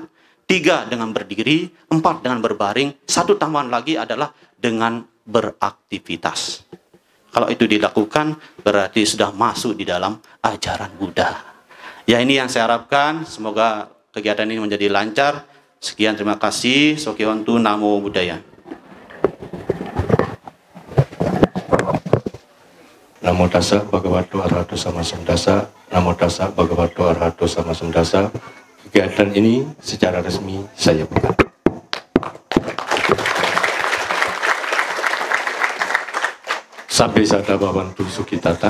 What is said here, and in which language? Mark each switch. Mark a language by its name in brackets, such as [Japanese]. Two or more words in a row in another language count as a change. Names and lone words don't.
[Indonesian] 3, dengan berdiri. 4, dengan berbaring. 1 tambahan lagi adalah dengan beraktivitas. Kalau itu dilakukan, berarti sudah masuk di dalam ajaran Buddha. Ya, ini yang saya harapkan. Semoga kegiatan ini menjadi lancar. Sekian, terima kasih. [Pali] Sokyontu, Namo Buddhaya. Namo tassa bhagavato arahato sama sambuddhassa. Namo tassa bhagavato arahato sama sambuddhassa. [Indonesian] Kegiatan ini secara resmi saya buka. [Pali] Sabbe sada bhavantu sukhitata.